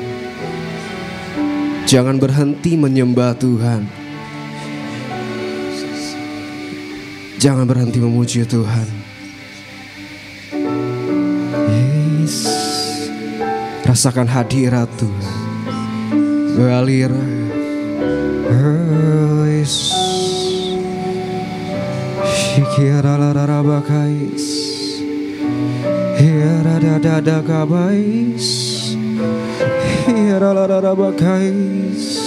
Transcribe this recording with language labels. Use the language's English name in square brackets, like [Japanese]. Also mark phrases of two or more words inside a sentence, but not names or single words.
[Indonesian] Jangan berhenti menyembah Tuhan. Jangan berhenti memuji Tuhan. Yes. Rasakan hadirat Tuhan. Mengalir. [English] Oh, yes. Shikira la rabakais. Hiara dada kabais. Hiara la rabakais.